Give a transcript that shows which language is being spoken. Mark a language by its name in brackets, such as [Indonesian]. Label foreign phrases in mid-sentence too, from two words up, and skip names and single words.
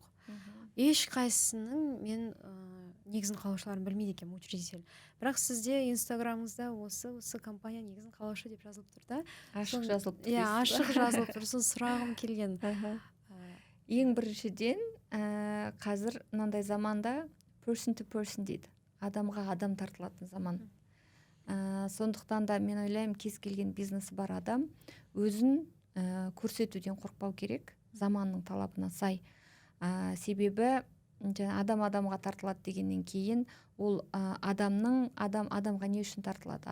[Kazakh] Ешқайсысының мен негізін қалаушыларын білмейді екенмін, учредитель. Бірақ сізде инстаграмыңызда осы компания негізін қалаушы деп жазылып тұр да. Ашық жазылып тұр. Ашық жазылып тұр. Сосын сұрағым келген. Ең біріншіден қазір мынандай заманда [English] person to person [Kazakh] дейді. Адамға адам тартылатын заман. Сондықтан да мен ойлаймын, кез келген бизнесі бар адам өзін көрсетуден қорықпау керек, заманның талабына сай. Себебі адамға тартылады дегеннен кейін ол адамға не үшін тартылады?